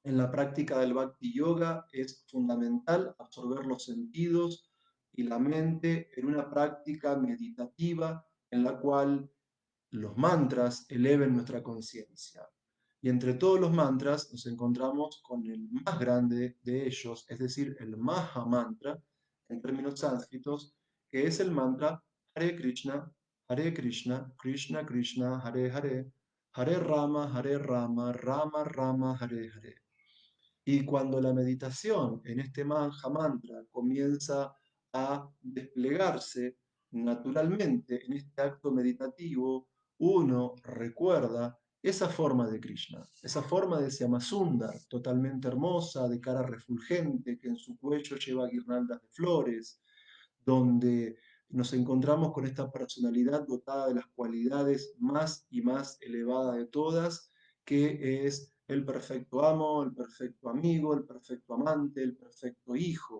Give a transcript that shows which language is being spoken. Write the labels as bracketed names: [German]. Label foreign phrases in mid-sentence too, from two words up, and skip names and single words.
[Spanish] En la práctica del Bhakti Yoga es fundamental absorber los sentidos y la mente en una práctica meditativa en la cual los mantras eleven nuestra conciencia. Y entre todos los mantras nos encontramos con el más grande de ellos, es decir, el Maha Mantra, en términos sánscritos, que es el mantra Hare Krishna, Krishna Krishna, Hare Hare, Hare Rama, Rama Rama, Hare Hare. Y cuando la meditación en este Maha Mantra comienza a desplegarse naturalmente en este acto meditativo, uno recuerda esa forma de Krishna, esa forma de Syamasundar, totalmente hermosa, de cara refulgente, que en su cuello lleva guirnaldas de flores, donde nos encontramos con esta personalidad dotada de las cualidades más y más elevadas de todas, que es el perfecto amo, el perfecto amigo, el perfecto amante, el perfecto hijo.